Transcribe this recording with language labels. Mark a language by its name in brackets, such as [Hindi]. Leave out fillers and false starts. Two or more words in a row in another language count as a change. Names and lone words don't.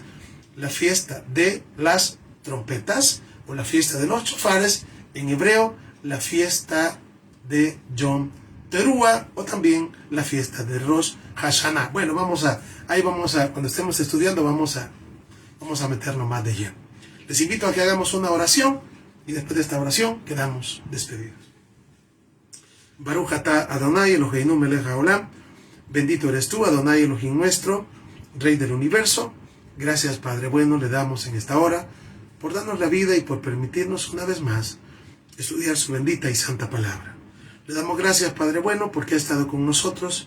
[Spanish] La fiesta de las trompetas, o la fiesta de los chofares, en hebreo, la fiesta de Yom Teruah, o también la fiesta de Rosh Hashanah. Bueno, cuando estemos estudiando, vamos a meternos más de lleno. Les invito a que hagamos una oración, y después de esta oración quedamos despedidos. [Hebrew] ברוך אתה אדוני אלוהינו מלך העולם. [Spanish] Bendito eres tú, Adonai Elohim nuestro, Rey del universo. Gracias, Padre bueno, le damos en esta hora por darnos la vida y por permitirnos una vez más estudiar su bendita y santa palabra. Le damos gracias, Padre bueno, porque ha estado con nosotros.